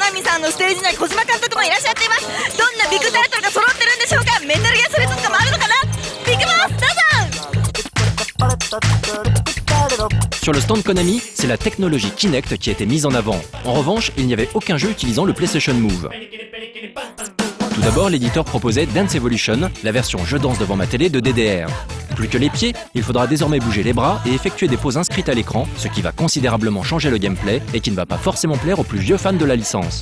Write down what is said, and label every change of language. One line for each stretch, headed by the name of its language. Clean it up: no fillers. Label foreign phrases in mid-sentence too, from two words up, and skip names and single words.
Japanese: さんのステージには小島監督もいらっしゃっています。どんなビッグタイトルが揃ってるんでしょうか。メタルギアソリッドとかもあるのかな。ビッグボスどうぞ。
French: Sur le stand Konami, c'est la technologie Kinect qui a été mise en avant. En revanche, il n'y avait aucun jeu utilisant le PlayStation Move. Tout d'abord, l'éditeur proposait Dance Evolution, la version je danse devant ma télé de DDR. Plus que les pieds, il faudra désormais bouger les bras et effectuer des poses inscrites à l'écran, ce qui va considérablement changer le gameplay et qui ne va pas forcément plaire aux plus vieux fans de la licence.